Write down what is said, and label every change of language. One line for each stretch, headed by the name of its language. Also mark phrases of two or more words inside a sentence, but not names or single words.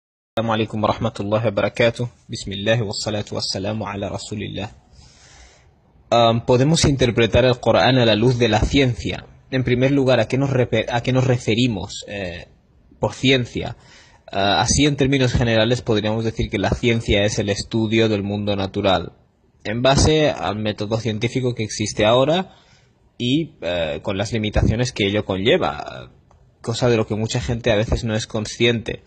Arabic: السلام عليكم ورحمة الله وبركاته. بسم الله والصلاة والسلام على رسول الله.
Spanish: Podemos interpretar el Corán a la luz de la ciencia. En primer lugar, ¿a qué nos referimos por ciencia? Así, en términos generales, podríamos decir que la ciencia es el estudio del mundo natural, en base al método científico que existe ahora y con las limitaciones que ello conlleva, cosa de lo que mucha gente a veces no es consciente.